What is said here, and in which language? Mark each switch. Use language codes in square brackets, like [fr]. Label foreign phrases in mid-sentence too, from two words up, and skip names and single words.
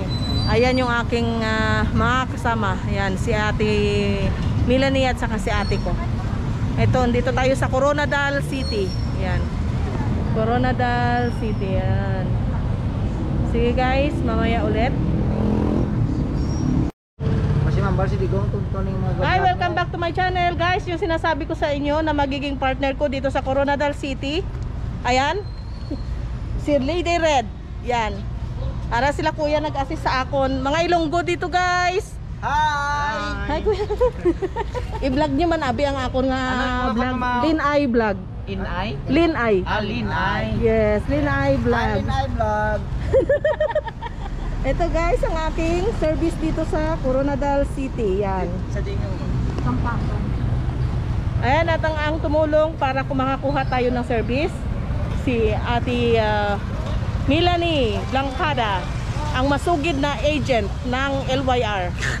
[tl] Ayan yung aking mga kasama. Ayan, si Ate Melanie at saka si ate ko. Ito, dito tayo sa Coronadal City. Ayan. Coronadal City. Ayan. Sige guys, mamaya ulit. [en] Hi, welcome back to my channel guys. [tl] Yung sinasabi ko sa inyo na magiging partner ko dito sa Coronadal City. Ayan. Si Lady Red. Yan. [hil] Ara sila kuya nag-assist sa akon. [tl] Mga Ilonggo dito guys. Hi! Hi kuya. [hil] I-vlog niyo man abi ang akon nga Ano, vlog. mama? Linay vlog. Inay? Linay. Linay. Yes, Linay vlog. Linay vlog. [tl] Ito guys ang aking service dito sa Coronadal City. Yan. [hil] Sa dinyo. [tl] Ayan at ang tumulong para makakuha tayo ng service. Si Ate Melanie Blancada, ang masugid na agent ng LYR.